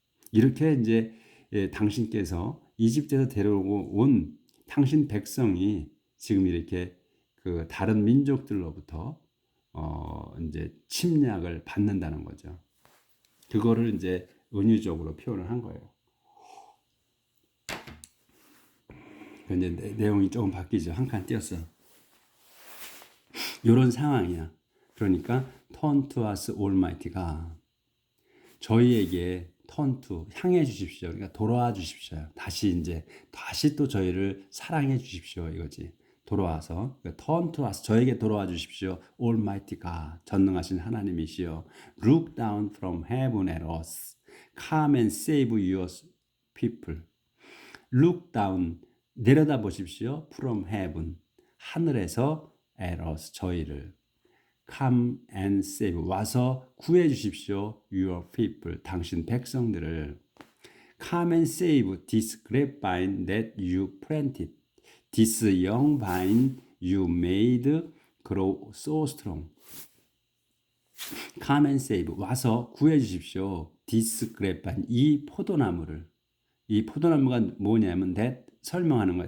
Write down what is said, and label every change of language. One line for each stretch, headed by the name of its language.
Korean: 이렇게 이제 당신께서 이집트에서 데려오고 온 당신 백성이 지금 이렇게 그 다른 민족들로부터 이제 침략을 받는다는 거죠. 그거를 이제 은유적으로 표현을 한 거예요. 이제 내용이 조금 바뀌죠. 한 칸 띄었어. 이런 상황이야. 그러니까 turn to us almighty 가 저희에게 turn to 향해 주십시오. 그러니까 돌아와 주십시오. 다시 또 저희를 사랑해 주십시오. 이거지. 돌아와서 그러니까 turn to us 저에게 돌아와 주십시오. almighty가 전능하신 하나님이시여.
English: Look down from heaven at us. Come and save your people.
Korean: Look down 내려다 보십시오.
English: From heaven 하늘에서 at us 저희를 come and save 와서 구해 주십시오. your people 당신 백성들을 come and save this grapevine that you planted this young vine you made grow so strong come and save 와서 구해 주십시오.
Korean: this grapevine 이 포도나무를 이 포도나무가 뭐냐면 that 설명하는 거야.